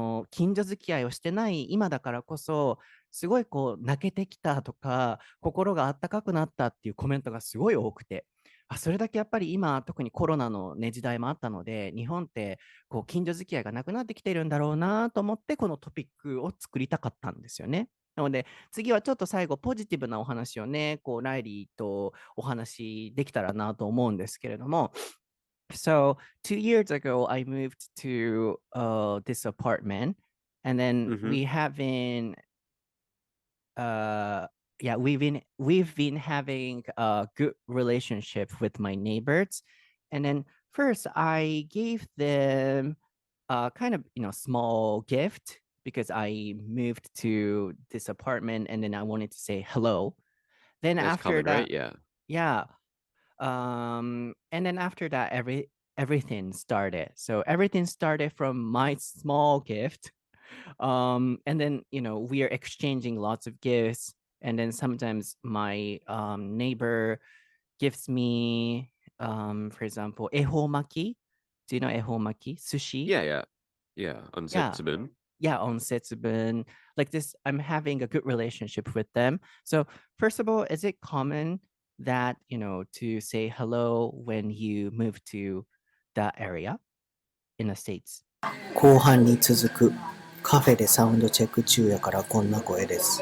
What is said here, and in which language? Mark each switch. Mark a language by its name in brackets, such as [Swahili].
[Japanese] 近所付き合いをしてない今だからこそ、すごいこう、泣けてきたとか、心があったかくなったっていうコメントがすごい多くて、それだけやっぱり今、特にコロナのね、時代もあったので、日本ってこう近所付き合いがなくなってきてるんだろうなと思って、このトピックを作りたかったんですよね。なので、次はちょっと最後、ポジティブなお話をね、こう、ライリーとお話できたらなと思うんですけれども、 [English] So 2 years ago, I moved to this apartment, and then Hmm. uh, yeah, we've been having a good relationship with my neighbors, and then first I gave them a kind of small gift because I moved to this apartment, and then I wanted to say hello. Then That's after common, right? that, Yeah. yeah, and then after that, everything started. So everything started from my small gift. And then we are exchanging lots of gifts. And then sometimes my neighbor gives me, for example, ehomaki. Do you know ehomaki? Sushi? Yeah, yeah. Yeah. Yeah. Unsetsubun. Yeah, on Setsubun. Like this, I'm having a good relationship with them. So first of all, is it common that, to say hello when you move to that area in the States? [Japanese] 後半に続く。カフェでサウンドチェック中やからこんな声です。